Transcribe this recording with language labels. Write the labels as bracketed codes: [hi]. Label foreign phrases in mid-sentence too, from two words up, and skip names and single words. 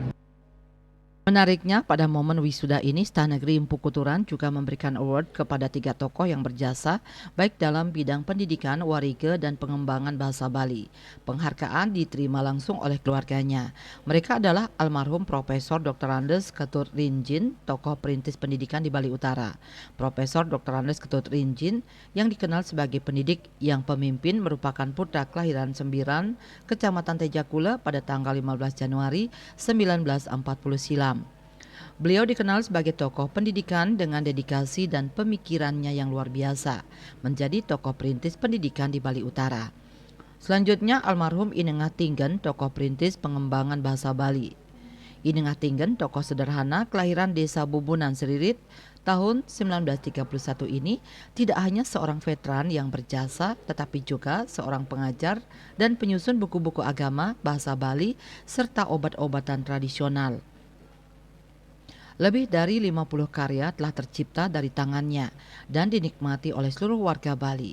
[id] Menariknya, pada momen wisuda ini Staf Negeri Empu Kunturan juga memberikan award kepada 3 tokoh yang berjasa baik dalam bidang pendidikan, wariga, dan pengembangan bahasa Bali. Penghargaan diterima langsung oleh keluarganya. Mereka adalah almarhum Profesor Dr. Andes Ketut Rinjin, tokoh perintis pendidikan di Bali Utara. Profesor Dr. Andes Ketut Rinjin yang dikenal sebagai pendidik yang pemimpin merupakan putra kelahiran Sembiran, Kecamatan Tejakula pada tanggal 15 Januari 1940 silam. Beliau dikenal sebagai tokoh pendidikan dengan dedikasi dan pemikirannya yang luar biasa, menjadi tokoh perintis pendidikan di Bali Utara. Selanjutnya almarhum Inengah Tinggen, tokoh perintis pengembangan bahasa Bali. Inengah Tinggen, tokoh sederhana kelahiran Desa Bubunan Seririt tahun 1931 ini tidak hanya seorang veteran yang berjasa, tetapi juga seorang pengajar dan penyusun buku-buku agama, bahasa Bali, serta obat-obatan tradisional. Lebih dari 50 karya telah tercipta dari tangannya dan dinikmati oleh seluruh warga Bali.